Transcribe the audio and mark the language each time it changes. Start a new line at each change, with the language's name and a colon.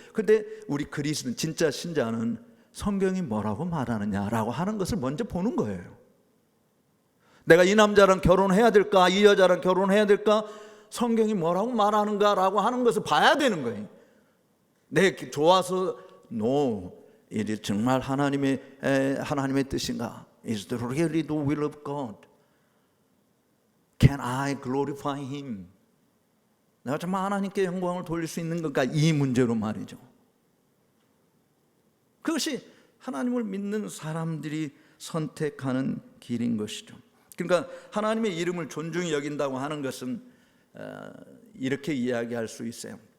Korean: 그런데 우리 그리스도는 진짜 신자는 성경이 뭐라고 말하느냐라고 하는 것을 먼저 보는 거예요. 내가 이 남자랑 결혼해야 될까? 이 여자랑 결혼해야 될까? 성경이 뭐라고 말하는가라고 하는 것을 봐야 되는 거예요. 좋아서 No, 이게 정말 하나님의 뜻인가?
English: Is it really the will of God? Can I glorify Him?
Korean: 내가 정말 하나님께 영광을 돌릴 수 있는 건가? 이 문제로 말이죠. 그것이 하나님을 믿는 사람들이 선택하는 길인 것이죠. 그러니까 하나님의 이름을 존중히 여긴다고 하는 것은 이렇게 이야기할 수 있어요.